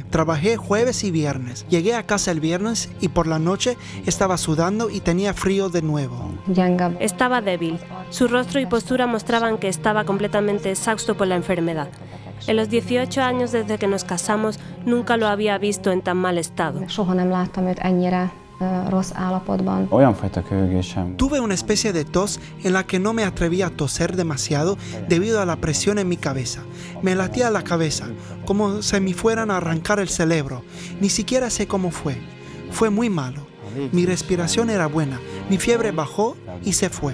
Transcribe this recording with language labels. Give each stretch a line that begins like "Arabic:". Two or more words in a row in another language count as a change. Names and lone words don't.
Spanish: Trabajé jueves y viernes. Llegué a casa el viernes y por la noche estaba sudando y tenía frío de nuevo. Estaba débil. Su rostro y postura mostraban que estaba completamente exhausto por la enfermedad. En los 18 años desde que nos casamos, nunca lo había visto en tan mal estado.
Hungarian: Soha nem láttam őt ennyire rossz állapotban. Olyan fajta köhögésem.
Spanish: Tuve una especie de tos en la que no me atrevía a toser demasiado debido a la presión en mi cabeza. Me latía la cabeza, como si me fueran a arrancar el cerebro. Ni siquiera sé cómo fue. Fue muy malo. Mi respiración era buena, mi fiebre bajó y se fue.